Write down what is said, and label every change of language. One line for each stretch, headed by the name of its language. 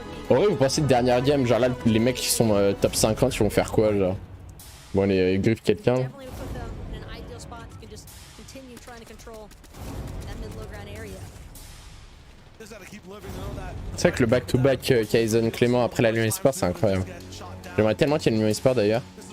French: En vrai, vous pensez de dernière game, genre là, les mecs qui sont top 50, ils vont faire quoi, genre? Bon, les griffes quelqu'un.
English: Definitely would put them in an ideal spot to just continue trying to control that mid-low ground area. Just gotta keep living, know that.
French: C'est vrai que le back-to-back Kaizen Clément après la Lyon Esport, c'est incroyable. J'aimerais tellement qu'il y ait une Lyon Esport d'ailleurs.